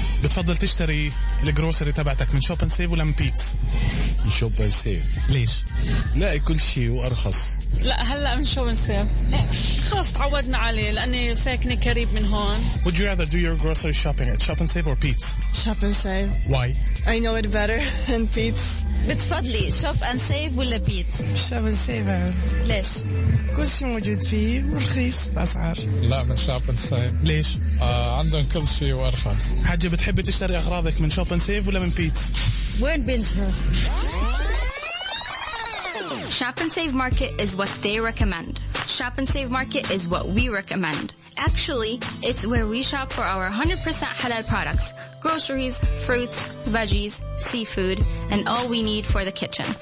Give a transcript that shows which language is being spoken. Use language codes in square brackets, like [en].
[ar] بتفضل تشتري الجروسري تبعتك من شوب اند سيف ولا من بيتس؟ من شوب اند سيف. ليش؟ لا كل شيء وأرخص. لا هلا من شوب اند سيف. خلاص تعودنا عليه لأني ساكنة قريب من هون. [en] Would you rather do your grocery shopping at Shop and Save or Pete's? Shop and Save. Why? I know it better than Pete's. [ar] بتفضلي شوب اند سيف ولا بيتس؟ شوب اند سيف. ليش؟ كل شيء موجود فيه ورخيص الأسعار. لا من شوب اند سيف. ليش؟ عندهم كل شيء وأرخص. حاجة بتحبي تشتري أغراضك من شوب اند سيف ولا من بيتس؟ وين بنتها؟ [en] Shop and Save Market is what they recommend. Shop and Save Market is what we recommend. Actually, it's where we shop for our 100% halal products, groceries, fruits, veggies, seafood, and all we need for the kitchen.